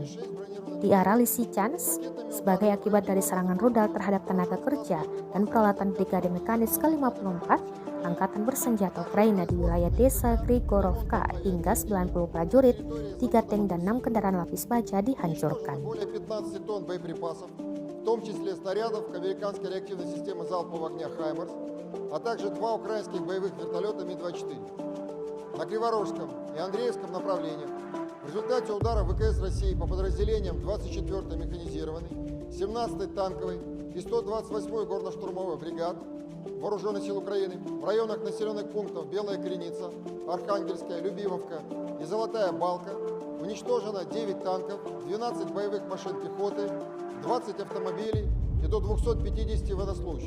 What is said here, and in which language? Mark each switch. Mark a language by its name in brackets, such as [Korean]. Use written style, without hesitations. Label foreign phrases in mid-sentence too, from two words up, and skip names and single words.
[Indonesian] Di arah Lysychansk, sebagai akibat dari serangan rudal terhadap tenaga kerja dan peralatan Brigade Mekanis ke-54 Angkatan Bersenjata Ukraina di wilayah desa Grigorovka, hingga 90 prajurit, 3 tank dan 6 kendaraan lapis baja dihancurkan. [Russian] В том числе снарядов к американской реактивной системе залпового огня «Хаймерс», а также 2 украинских боевых вертолета Ми-24. На Криворожском и Андреевском направлениях в результате удара ВКС России по подразделениям 24-й механизированной, 17-й танковой и 128-й горно-штурмовой бригад Вооруженных сил Украины в районах населенных пунктов Белая Креница, Архангельская, Любимовка и Золотая Балка уничтожено 9 танков, 12 боевых машин пехоты, 20 автомобилей и до 250 военнослужащих.